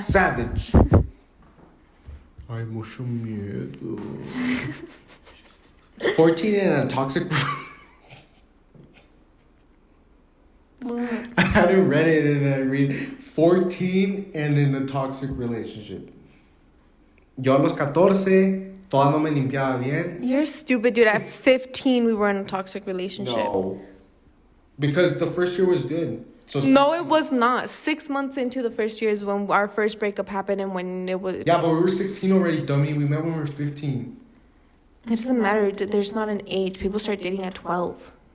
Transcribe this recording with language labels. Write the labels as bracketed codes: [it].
[es] Savage. Ay, mucho miedo. [en] 14 in a toxic... I hadn't read it and I read 14 and in a toxic relationship. [es] Yo a los 14, todavía no me limpiaba bien. [en] You're stupid, dude. At 15, we were in a toxic relationship. No. Because the first year was good. So No, it was not. 6 months into the first year is when our first breakup happened and when it was... Yeah, but we were 16 already, dummy. We met when we were 15. It doesn't matter. There's not an age. People start dating at 12.